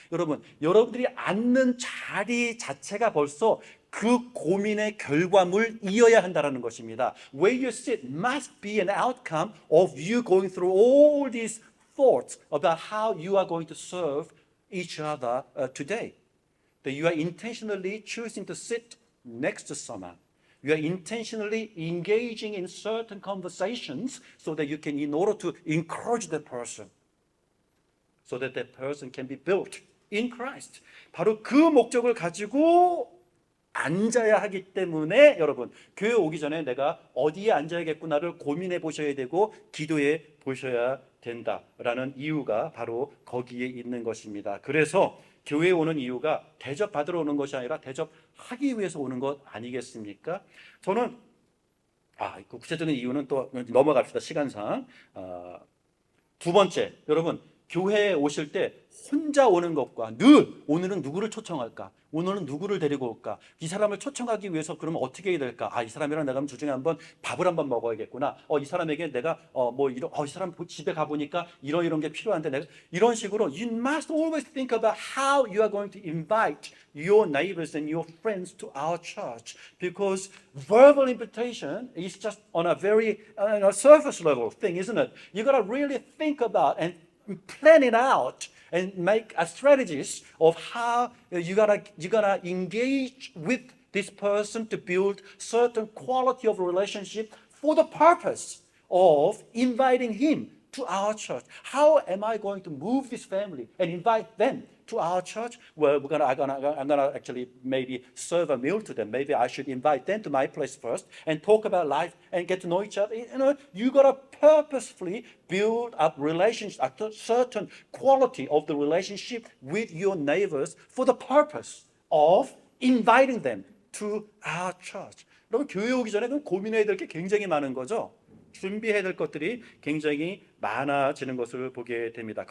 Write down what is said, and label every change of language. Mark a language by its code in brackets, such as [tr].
[ko] 여러분, 여러분들이 앉는 자리 자체가 벌써 그 고민의 결과물이어야 한다는 것입니다. [en] Where you sit must be an outcome of you going through all these thoughts about how you are going to serve each other today. That you are intentionally choosing to sit next to someone. You are intentionally engaging in certain conversations so that you can, in order to encourage that person, so that that person can be built in Christ. [ko] 바로 그 목적을 가지고 앉아야 하기 때문에 여러분 교회 오기 전에 내가 어디에 앉아야겠구나를 고민해 보셔야 되고 기도해 보셔야 된다라는 이유가 바로 거기에 있는 것입니다. 그래서 교회에 오는 이유가 대접받으러 오는 것이 아니라 대접하기 위해서 오는 것 아니겠습니까? 저는 그 구체적인 이유는 또 넘어갑시다. 시간상. 두 번째, 여러분 교회에 오실 때 혼자 오는 것과 늘 오늘은 누구를 초청할까? 오늘은 누구를 데리고 올까? 이 사람을 초청하기 위해서 그러면 어떻게 해야 될까? 이 사람이랑 내가 주중에 한번 밥을 한번 먹어야겠구나. 이 사람에게 내가 이 사람 집에 가보니까 이런 게 필요한데 내가 이런 식으로 [en] you must always think about how you are going to invite your neighbors and your friends to our church because verbal invitation is just on a very surface level thing, isn't it? You got to really think about and plan it out and make a strategies of how you gotta engage with this person to build certain quality of relationship for the purpose of inviting him to our church. How am I going to move this family and invite them to our church? Well, I'm gonna actually maybe serve a meal to them. Maybe I should invite them to my place first and talk about life and get to know each other. You gotta purposefully build up relationship, a certain quality of the relationship with your neighbors for the purpose of inviting them to our church. [ko] 여러분 교회 오기 전에 고민해야 될 게 굉장히 많은 거죠. 준비해야 될 것들이 굉장히 많아지는 것을 보게 됩니다.